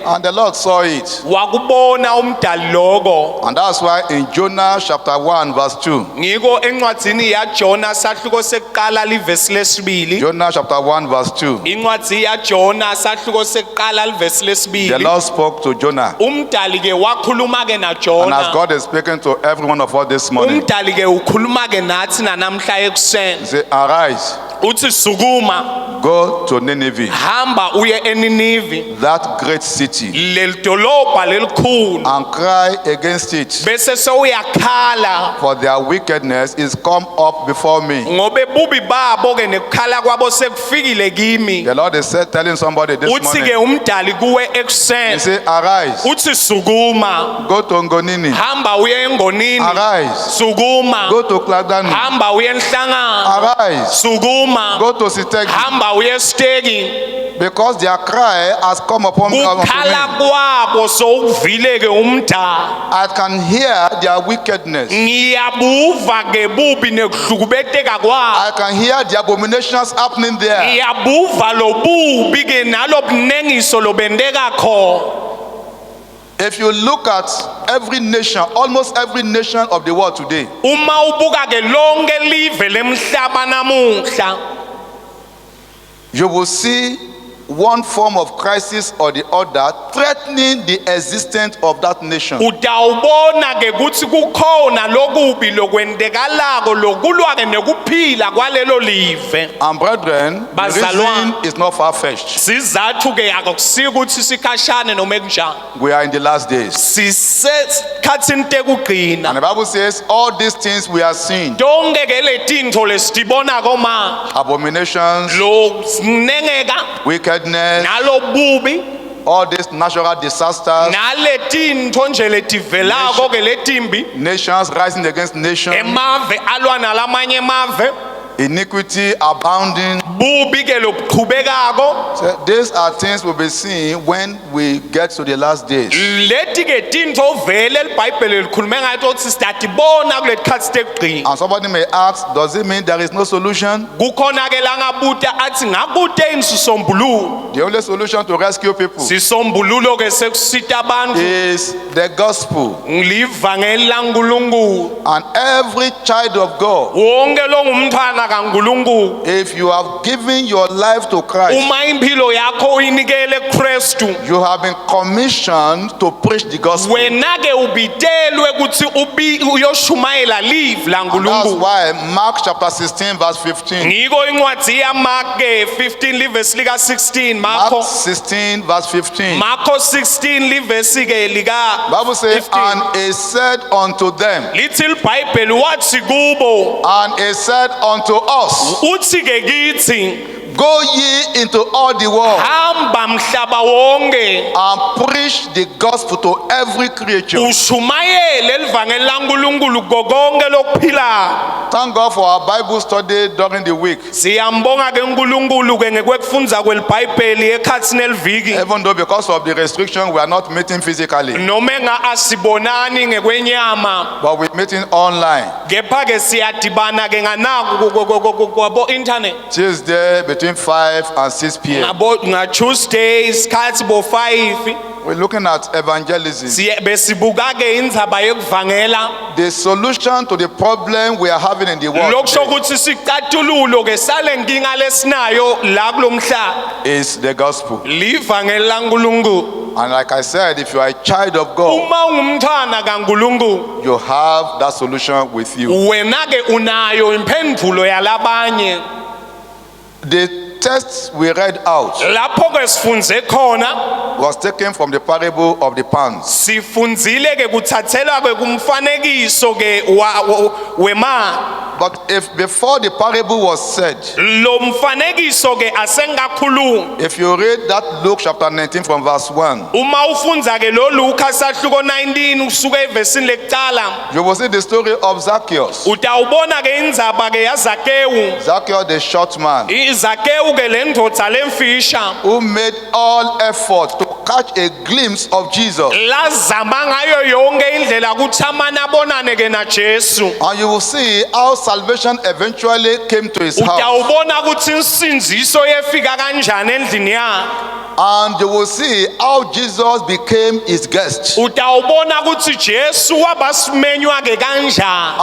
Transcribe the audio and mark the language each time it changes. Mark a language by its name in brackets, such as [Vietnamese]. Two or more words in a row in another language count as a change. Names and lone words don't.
[English] And the Lord saw it. [Swati] Wakubona umdali lokho. [English] And that's why in Jonah chapter 1 verse 2. [Swati] Ngiko encwadzini yaJona sahluko sekuqala livesi lesibili. [English] Jonah chapter 1 verse 2. [Swati] Incwadi yaJona sahluko sekuqala livesi [English] The [Swati] lesibili. [English] Lord spoke to Jonah. [Swati] Umdali ke wakhuluma ke [English] And as [Swati] naJona. [English] God is speaking to every one of us this morning, [Swati] Umdali ke ukhuluma ke nathi namhla [English] He [Swati] ekuseni. [English] said, arise, [Swati] Uthi sukuma, [English] go to Nineveh, [Swati] hamba uye eNinivi, [English] that great city, [Swati] lelidolobha lelikhulu. [English] and cry against it, [Swati] Bese sewuyakhala [English] for their wickedness is come up before me. [Swati] ngobe bubi babo ke nekukhala kwabo sekufikile kimi. [English] The Lord is telling somebody this [Swati] Uthi ke [English] morning, [Swati] umdali kuwe [English] He [Swati] ekuseni. [English] said, arise, [Swati] Uthi sukuma, [English] go to Ngonini, [Swati] hamba uye engonini. [English] arise, [Swati] Sukuma, [English] go to Kladani, [Swati] hamba uye enhlangano. [English] arise, [Swati] Sukuma, [English] go to Sitegi, [Swati] hamba uye esteki. [English] because their cry has come upon me. [Swati] Kukhala kwabo sowuvile ke umdali. [English] I can hear their wickedness. [Swati] Ngiyabuva ke bubi nekuhlukubeteka kwabo. [English] I can hear the abominations happening there. [Swati] Ngiyabuva lobubi ke nalobunengiso lobendeka kho. [English] If you look at every nation, almost every nation of the world today, [Swati] Uma ubuka ke lonke live lemhlaba namuhla, [English] you will see one form of crisis or the other threatening the existence of that nation. [Swati] utawubona ke kuthi kukhona lokubi lokwendekalako lokulwa ke nekuphila kwalelo live. [English] And brethren, the [Swati] Bazalwane. [English] reason is not far-fetched. [Swati] Sizathu ke akusiyo ukuthi sikhashane noma ekunjani. [English] We are in the last days. [Swati] Sisekhathini tekugcina. [English] And the Bible says all these things we are seeing, [Swati] Tonke ke letintfo lesitibona koma [English] abominations, [Swati] lo sinengeka [English] wickedness, [Swati] nalobubi [English] all these natural disasters, [Swati] naletintfo nje letivelako ke letimbi [English] nations rising against nations, [Swati] emave alwa nalamanye emave [English] iniquity abounding. [Swati] bubi ke lobuqhubekako. [English] So these are things we'll be seeing when we get to the last days. [Swati] Leti ke tinto vele libhayibheli likhulume ngayo ukuthi sitatibona kuleti khathi tekugcina. [English] And somebody may ask, does it mean there is no solution? [Swati] Kukhona ke langabuta athi ngakude insisombululo. [English] The only solution to rescue people [Swati] Sisombululo ke sekusita abantu [English] is the gospel. [Swati] livangeli laNkulunkulu. [English] And every child of God, [Swati] Wonke lo ngumntwana kaNkulunkulu. [English] if you have given your life to Christ, [Swati] Uma impilo yakho uyinikele kuKristu, [English] you have been commissioned to preach the gospel. [Swati] wena ke ubitelwe ukuthi uyoshumayela live [English] And that's [Swati] laNkulunkulu. [English] why Mark chapter 16 verse 15. [Swati] Ngiko incwadi yaMark ke 15 livesi lika 16 [English] Mark [Swati] Marko [English] 16 verse 15. [Swati] Marko 16 livesi ke lika [English] Bible says, [Swati] 15. [English] and he said unto them, [Swati] lithi iBhayibheli wathi kubo [English] and he said unto us, [Swati] uthi ke kithi [English] go ye into all the world [Swati] hamba mhlaba wonke [English] and preach the gospel to every creature. [Swati] ushumayele livangeli laNkulunkulu konke lokuphilayo. [English] Thank God for our Bible study during the week. [Swati] Siyambonga ke uNkulunkulu ke ngekwekufundza kweliBhayibheli ekhathini eliviki. [English] Even though because of the restriction we are not meeting physically, [Swati] Noma asibonani ngekwenyama, [English] but we're meeting online. [Swati] kepha ke siyadibana ke nganaku kwabo internet. [English] Tuesday between 5 and 6 p.m. [Swati] Nga Tuesday isikhathi bo 5 [English] We're looking at evangelism. [Swati] besibuka ke indzaba yokuvangela. [English] The solution to the problem we are having in the world [Swati] Lokusho [English] today [Swati] ukuthi sicatululo ke sale nkinga lesinayo la kulomhlaba [English] is the gospel. [Swati] livangeli laNkulunkulu. [English] And like I said, if you are a child of God, [Swati] Uma ungumntwana kaNkulunkulu, [English] you have that solution with you. [Swati] wena ke unayo imphendvulo yalabanye. [English] The text we read out [Swati] Lapho ke sifunze khona, [English] was taken from the parable of the pounds. [Swati] sifundzile ke kuthathelwa ke kumfanekiso ke wemali. [English] But if before the parable was said, [Swati] Lo mfanekiso ke asengakakhuluma. [English] if you read that Luke chapter 19 from verse 1, [Swati] Uma ufundza ke lo Luka sahluko 19 usuka evesini lekucala, [English] you will see the story of Zacchaeus. [Swati] utawubona ke indzaba ke yaZakewu. [English] Zacchaeus, the short man, [Swati] iZakewu ke lendvodza lemfisha [English] who made all effort to catch a glimpse of Jesus. [Swati] lazama ngayo yonke indlela ukuthi amane abonane ke na Jesu. [English] And you will see how salvation eventually came to his house. [Swati] Utawubona ukuthi insinziso yefika kanjani endlini yakhe. [English] And you will see how Jesus became his guest. [Swati] Utawubona ukuthi Jesu wabasimenywa ke kanjani.